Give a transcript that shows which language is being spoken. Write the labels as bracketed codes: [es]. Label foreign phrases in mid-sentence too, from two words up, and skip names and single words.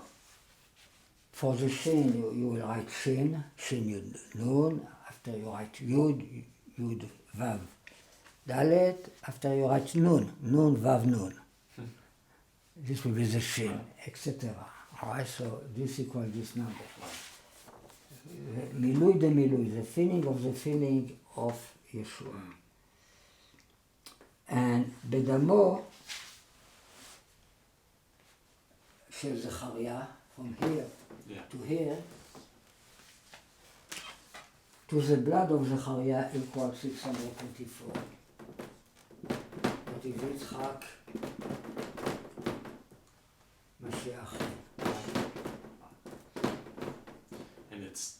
[en] for the Shin, you will write Shin, Yud, Nun. After you write Yud, Vav, Dalet. After you write Nun, Vav, Nun. This will be the Shin, etc. Alright, so this equals this number. [he] מילוי דמילוי, [en] the feeling of the feeling of Yeshua. [he] And בדמו של זכריה, [en] from here to here, to the blood of Zechariah equals 624. That is Yitzchak Mashiach. And it's